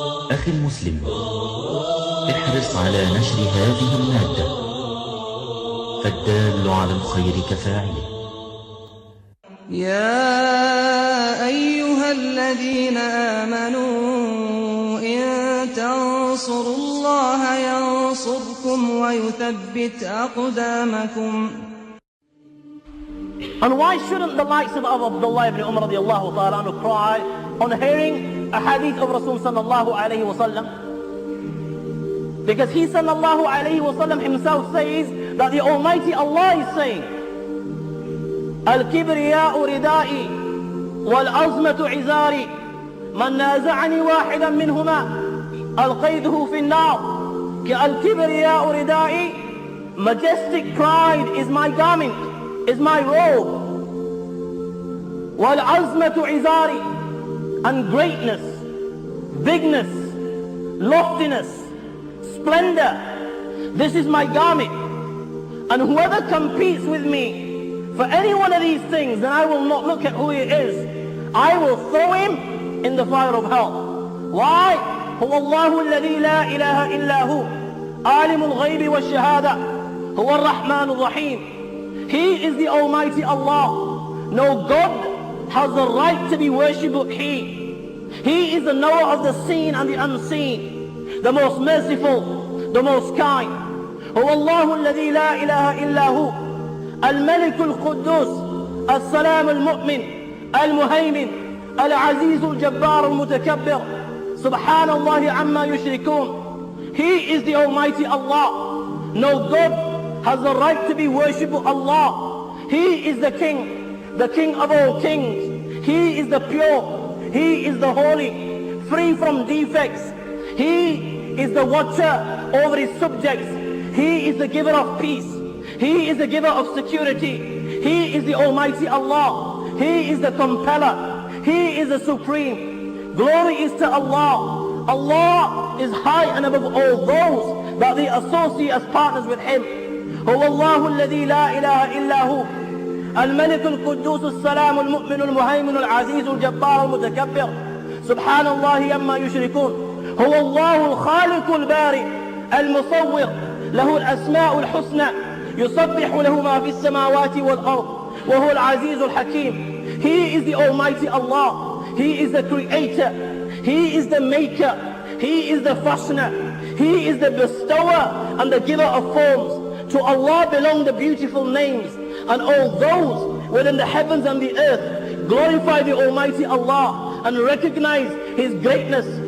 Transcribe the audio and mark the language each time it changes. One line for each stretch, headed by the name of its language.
Arabic: أخي المسلم، احرص على نشر هذه المادة، فالدال على الخير كفاعله. يا أيها الذين آمنوا إن تنصروا الله ينصركم ويثبت أقدامكم.
English: And why shouldn't the likes of Abdullah ibn Umar radiallahu ta'ala anhu cry on hearing a hadith of Rasul sallallahu alayhi wa sallam? Because he sallallahu alayhi wa sallam himself says that the Almighty Allah is saying,
Arabic: الكبرياء ردائي والعظمة عزاري من نازعني واحدا منهما ألقيته في النار. الكبرياء ردائي,
English: majestic pride is my garment, is my robe.
Arabic: والعظمة عزاري,
English: and greatness, bigness, loftiness, splendor, this is my garment. And whoever competes with me for any one of these things, then I will not look at who he is. I will throw him in the fire of hell. Why?
Arabic: هو الله الذي لا إله إلا هو عالم الغيب والشهادة هو الرحمن الرحيم.
English: He is the Almighty Allah. No God has the right to be worshipped but He. He is the knower of the seen and the unseen, the most merciful, the most kind.
Arabic: هو الله الذي لا إله إلا هو الملك القدوس السلام المؤمن المهيمن العزيز الجبار المتكبر سبحان الله عما يشركون.
English: He is the Almighty Allah. No God has the right to be worshipped but Allah. He is the King of all kings. He is the pure, He is the holy, free from defects. He is the watcher over His subjects. He is the giver of peace. He is the giver of security. He is the Almighty Allah. He is the compeller. He is the supreme. Glory is to Allah. Allah is high and above all those that they associate as partners with Him.
Arabic: هو الله الذي لا إله إلا هو الملك القدوس السلام المؤمن المهيمن العزيز الجبار المتكبر سبحان الله عما يشركون. هو الله الخالق البارئ المصور له الأسماء الحسنى يسبح له ما في السماوات والأرض وهو العزيز الحكيم.
English: He is the Almighty Allah. He is the creator. He is the maker. He is the fashioner. He is the bestower and the giver of forms. To Allah belong the beautiful names, and all those within the heavens and the earth glorify the Almighty Allah and recognize His greatness.